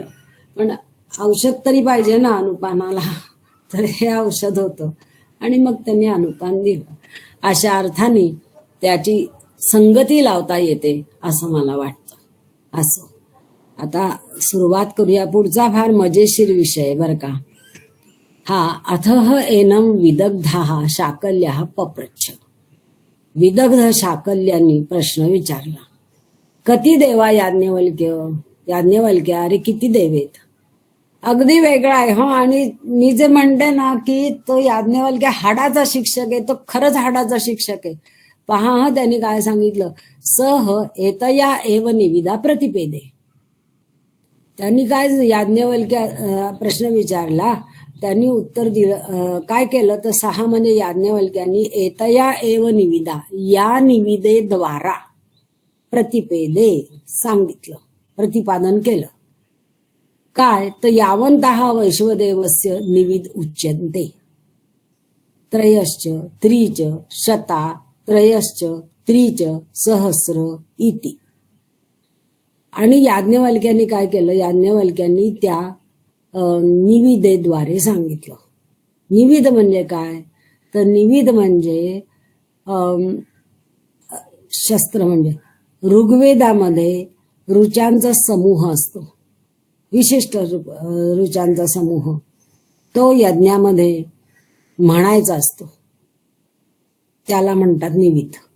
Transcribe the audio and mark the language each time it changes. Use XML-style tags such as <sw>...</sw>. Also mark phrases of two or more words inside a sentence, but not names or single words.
<mr>पण औषध तरी पाहिजे ना अनुपानाला, तर हे औषध होतं आणि मग त्यांनी अनुपान दिलं. अशा अर्थाने त्याची संगती लावता येते असं मला वाटतं. असं आता सुरुवात करूया. पुढचा फार मजेशीर विषय बरं का.</mr> <sa>हा अथः एनम विदग्धा शाकल्या पप्रच्छ.</sa> <mr>विदग्ध शाकल्यांनी प्रश्न विचारला,</mr> <sa>कती देवा याज्ञवल्क्य,</sa> <mr>अरे किती देवेत. अगदी वेगळा आहे हो. आणि मी जे म्हणते ना की तो याज्ञवल्क्य हाडाचा शिक्षक आहे, तो खरंच हाडाचा शिक्षक आहे. पहा हा त्यांनी काय सांगितलं,</mr> <sa>सह एतया एव निविदा प्रतिपेदे.</sa> <mr>त्यांनी काय याज्ञवल्क्य प्रश्न विचारला, त्यांनी उत्तर दिलं, काय केलं तर 6 म्हणजे याज्ञवल्क्यांनी</mr> <sa>एतया एव निविदा,</sa> <mr>या निविदेद्वारा प्रतिपेदे सांगितलं, प्रतिपादन केलं. काय तर</mr> <sa>यावन्तः वैश्वदेवस्य निविद उच्यन्ते त्रयश्च त्रिच शता त्रयश्च त्रिच सहस्र इति.</sa> <mr>आणि याज्ञवल्क्यांनी काय केलं, याज्ञवल्क्यांनी त्या निविदेद्वारे सांगितलं. निविद म्हणजे काय तर निविद म्हणजे शस्त्र, म्हणजे ऋग्वेदामध्ये ऋचांचा समूह असतो, विशिष्ट ऋचांचा समूह, तो यज्ञामध्ये म्हणायचा असतो, त्याला म्हणतात निविद.</mr>